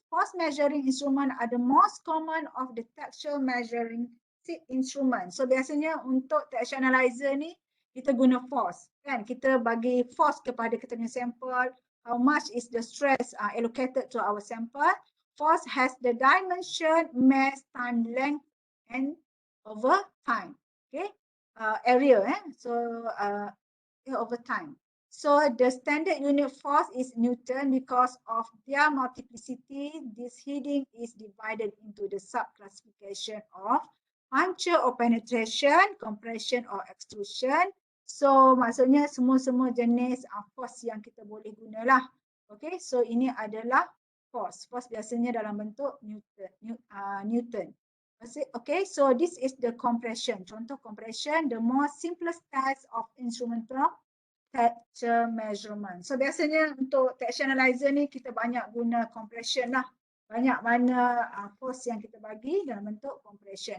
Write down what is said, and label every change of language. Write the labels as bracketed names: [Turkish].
[English] Force measuring instrument are the most common of the texture measuring instrument. [Malay] So biasanya untuk texture analyzer ni kita guna force, kan? Kita bagi force kepada kita punya sample. [English] How much is the stress allocated to our sample? Force has the dimension, mass, time, length, and over time. Okay, area. So over time. So the standard unit force is Newton. Because of their multiplicity, this heading is divided into the sub-classification of puncture or penetration, compression or extrusion. [Malay] So maksudnya semua jenis force yang kita boleh gunalah. Okay, so ini adalah force. Force biasanya dalam bentuk Newton. [English] Okay, so this is the compression. Contoh compression, the most simplest type of instrumental texture measurement. [Malay] So biasanya untuk texture analyzer ni kita banyak guna compression lah. Banyak mana force yang kita bagi dalam bentuk compression.